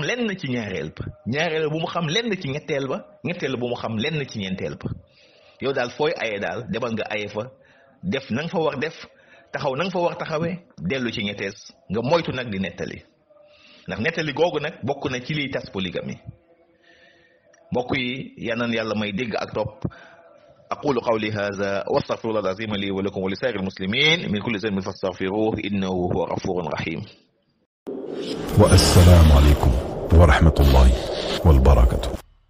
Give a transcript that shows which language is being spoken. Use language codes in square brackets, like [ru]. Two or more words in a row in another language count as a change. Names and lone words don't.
[wo] lenn ci ñaareel ba bu mu xam lenn ci ñetteel ba bu mu xam lenn ci ñeenteel ba yow daal fooy aye daal demal nga aye fa def na nga fa war def taxaw na nga fa war taxawee dellu ci ñettees nga moytu nag di nettali ndax nettali googu nag bokk na ci liy tas polygamie mbokk yi yanan yàlla may dégg ak topp [ar] أقول قولي هذا وأستغفر الله العظيم لي ولكم ولسائر المسلمين من كل ذنب فاستغفروه إنه هو الغفور الرحيم. والسلام عليكم ورحمة الله وبركاته.